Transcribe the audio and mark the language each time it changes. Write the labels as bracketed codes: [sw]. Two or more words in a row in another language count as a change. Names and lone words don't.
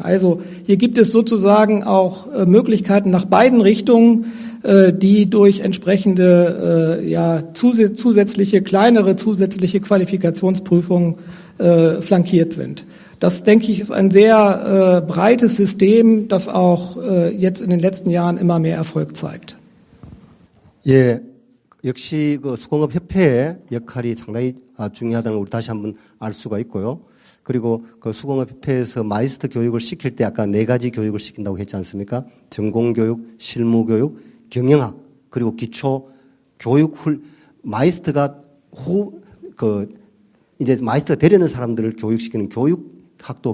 [de] Also hier gibt es sozusagen auch Möglichkeiten nach beiden Richtungen, die durch entsprechende zusätzliche Qualifikationsprüfungen flankiert sind. Das, denke ich, ist ein sehr breites System, das auch jetzt in den letzten Jahren immer mehr Erfolg zeigt. [ko] 예, 역시 수공업협회의 역할이 상당히 중요하다는 걸 우리 다시 한번 알 수가 있고요. 그리고 수공업협회에서 마이스터 교육을 시킬 때 아까 4가지 교육을 시킨다고 했지 않습니까? 전공교육, 실무교육, 경영학, 그리고 기초교육 마이스터가 이제 마이스터가 되려는 사람들을 교육시키는 학도